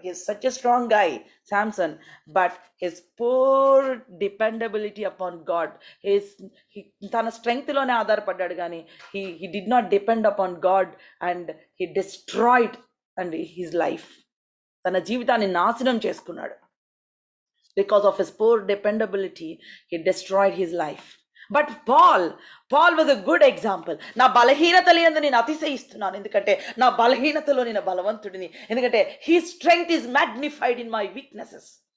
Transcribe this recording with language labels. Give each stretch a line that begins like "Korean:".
English: He is such a strong guy Samson, but his poor dependability upon God.
Telugu: తన స్ట్రెంగ్త్లోనే ఆధారపడ్డాడు, కానీ
English: He did not depend upon God and he destroyed and his life.
Telugu: తన జీవితాన్ని నాశనం చేసుకున్నాడు.
English: Because of his poor dependability, he destroyed his life. But Paul was a good example.
Telugu: నా బలహీనతల యందు నేను అతిశయిస్తున్నాను, ఎందుకంటే నా బలహీనతలో నేను బలవంతుడిని, ఎందుకంటే
English: his strength is magnified in my weaknesses.